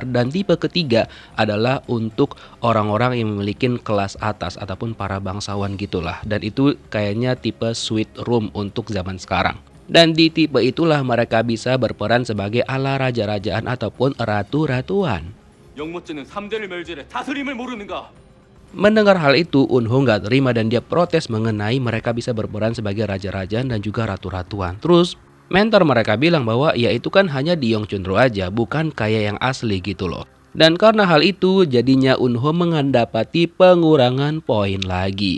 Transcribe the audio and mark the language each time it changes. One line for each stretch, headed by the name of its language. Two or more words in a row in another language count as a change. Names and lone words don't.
Indonesian: Dan tipe ketiga adalah untuk orang-orang yang memiliki kelas atas ataupun para bangsawan gitulah. Dan itu kayaknya tipe suite room untuk zaman sekarang. Dan di tipe itulah mereka bisa berperan sebagai ala raja-rajaan ataupun ratu-ratuan.
Korean: 영모찌는 3대를 멸절해 다스림을 모르는가?
Indonesian: Mendengar hal itu, Eun-ho nggak terima dan dia protes mengenai mereka bisa berperan sebagai raja-rajaan dan juga ratu-ratuan. Terus mentor mereka bilang bahwa ya itu kan hanya di Yong Chun-ru aja, bukan kayak yang asli gitu loh. Dan karena hal itu jadinya Eun-ho mendapati pengurangan poin lagi.